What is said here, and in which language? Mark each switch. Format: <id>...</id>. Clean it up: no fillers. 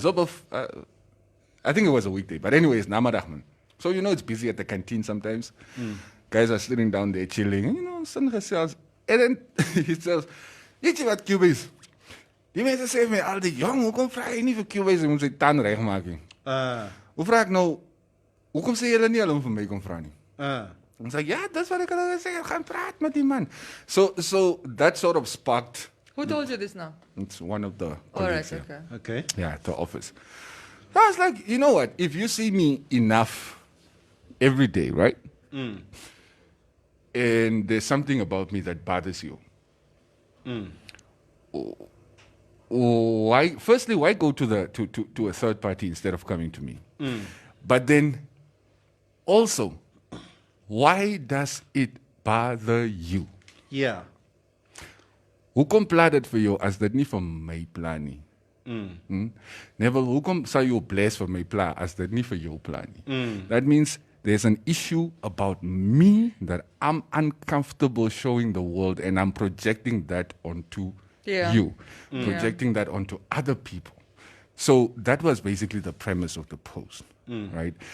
<en>So I think it was a weekday, but anyways,</en> <af>namadag man.</af> <en>So it's busy at the canteen sometimes. Guys are sitting down there chilling, some gesels.</en> <af>And then he says, "Weet jy wat Cubase? Die mense sê vir my al die jong, hoekom vra jy nie vir Cubase om sy tand reg maak nie?" Hoe vra ek nou, hoekom sê julle nie hulle om vir my kom vra nie? En sê ja, dis wat ek hulle sê, gaan praat met die man.</af> <en>So that sort of sparked. Who told you this now? It's one of the All right, colleagues, yeah. Okay. Yeah, at the office. So I was like, you know what? If you see me enough every day, right? And there's something about me that bothers you. Why go to a third party instead of coming to me? But then also, why does it bother you? Yeah.</en> <af>Hoekom pla dit vir jou as dit nie vir my pla nie? Neville, hoekom sal jou bless vir my pla as dit nie vir jou pla nie?</af> <en>That means there's an issue about me that I'm uncomfortable showing the world, and I'm projecting that onto you, projecting that onto other people. So that was basically the premise of the post, right?</en>